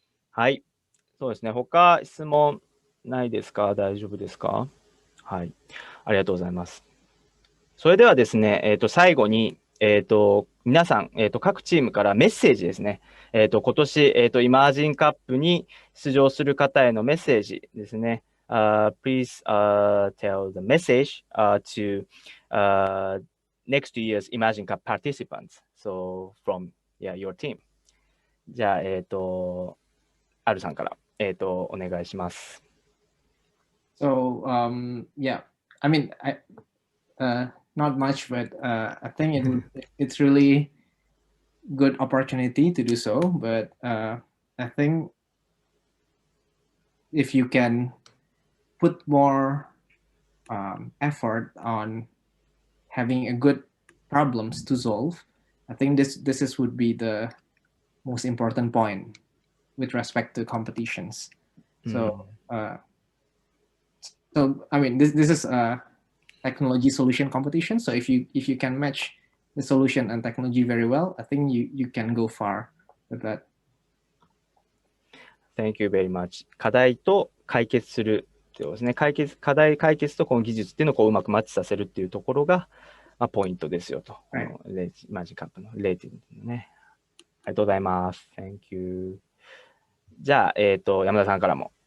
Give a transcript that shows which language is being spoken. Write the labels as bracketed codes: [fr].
[ja] はい。そうですね。他質問ないですか？大丈夫ですか？はい。ありがとうございます。それではですね、最後に、皆さん、各チームからメッセージですね。今年、イマージンカップに出場する方へのメッセージですね。 [en] Please tell the message to next year's Imagine Cup participants. So from your team. [ja] じゃあ、アルさんから、お願いします。 [en] So yeah, I mean, not much, but I think it's really good opportunity to do so. But I think if you can put more effort on having a good problems to solve, I think this would be the most important point with respect to competitions. So so I mean, this is a technology solution competition. So if you can match the solution and technology very well, I think you can go far with that. Thank you very much. [ja] 課題と解決するってことですね。課題解決とこの技術っていうのをこううまくマッチさせるっていうところが、まあ、ポイントですよと。はいこのイマージンカップのレーティングのね。ありがとうございます。 [en] Thank you. [ja] じゃあ、山田さんからも、